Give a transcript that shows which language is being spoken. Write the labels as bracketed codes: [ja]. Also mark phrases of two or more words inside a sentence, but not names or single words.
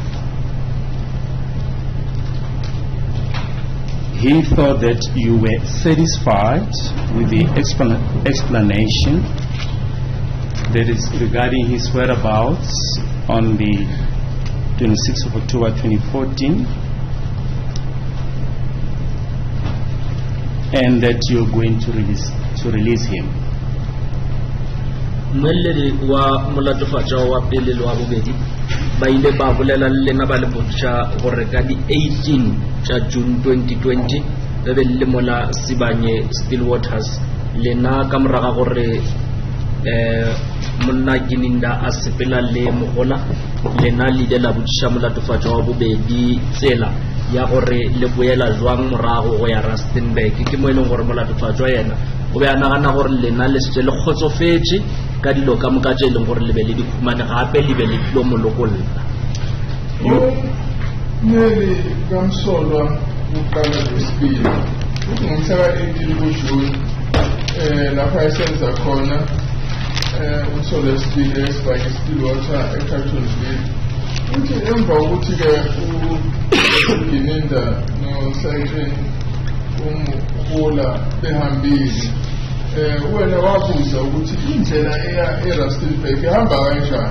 [en] He thought that you were satisfied with the explanation that is regarding his whereabouts on the 26th of October 2014, and that you're going to release him. [nso] Mweledi wa mulatofatsa wa pele le wa bobedi ba ile ba bolela le na ba le botsa gore ka di 18 tsa June 2020 be be le mola Sibanye Stillwaters le na ka moraga gore monna Gininda a sepela le mogola le na le la botsa mulatofatsa wa bobedi tsela ya gore le boela jwang morago go ya Rustenburg ke mo eleng gore mulatofatsa yena o be a nagana gore le na le se le khotsofetse ka dilo ka moka tse leng gore le be le di khumane gape le be le tlo molokolla [zu] nele kamsolwa uqala lesibili ngomhla ka-18 lapha esenza khona umsolo lesibili eSibanye Stillwater eCarltonville, uthi emva kokuthi-ke uGininda noSergeant Mukhola behambile, wena wabuza ukuthi indlela eya eRustenburg ihamba kanjani.